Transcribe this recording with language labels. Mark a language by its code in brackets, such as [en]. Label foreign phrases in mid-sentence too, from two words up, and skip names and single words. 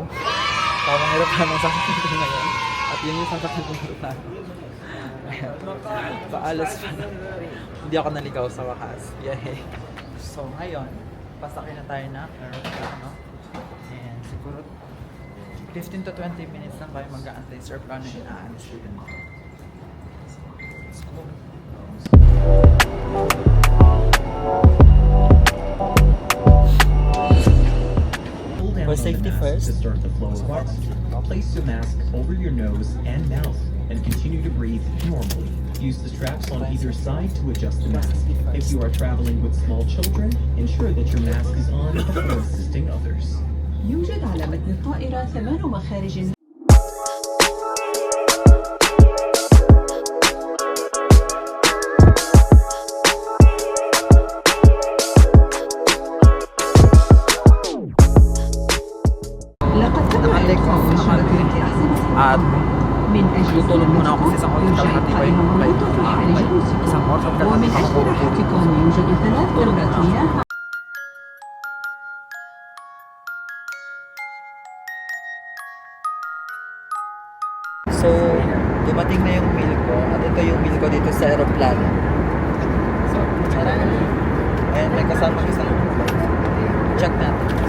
[tl] Tamang aeroplano ang sasakyan ko ngayon. At yun yung sasakyan ko aeroplano. Ayan. Paalas pa na. Hindi ako naligaw sa wakas. Yay. So, ngayon, Pasakay na tayo na aeroplano. And siguro [en] 15 to 20 minutes [tl] lang tayo mag-aantay sa aeroplano yung aalis dito na. [en] Let's go. Pull down For on the safety mask first. to start the flow of oxygen. Place the mask over your nose and mouth and continue to breathe normally. Use the straps on either side to adjust the mask. If you are traveling with small children, ensure that your mask is on before assisting others. [ar] يوجد على متن الطائرة 8 مخارج. لقد [tl] Nakalik ako, nakalik. At [ar] من أجل [tl] tutulog muna ako kasi isang oras kalahati pa yung flight. Isang oras at [ar] ومن [tl] kalahati [ar] أجل [tl] ako. [ar] راحتكم يوجد 3 دورات مياه. [tl] So, dumating na yung meal ko at ito yung meal ko dito sa aeroplano. So, and may kasama isang check natin.